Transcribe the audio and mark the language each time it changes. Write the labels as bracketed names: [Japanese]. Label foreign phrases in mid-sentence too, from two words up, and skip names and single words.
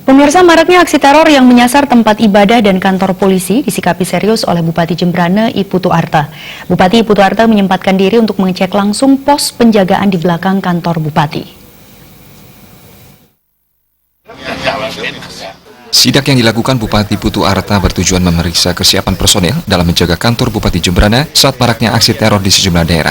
[Indonesian] Pemirsa, maraknya aksi teror yang menyasar tempat ibadah dan kantor polisi disikapi serius oleh Bupati Jembrana I Putu Arta. Bupati I Putu Arta menyempatkan diri untuk mengecek langsung pos penjagaan di belakang kantor Bupati. Sidak yang dilakukan Bupati Putu Arta bertujuan memeriksa kesiapan personel dalam menjaga kantor Bupati Jembrana saat maraknya aksi teror di sejumlah daerah.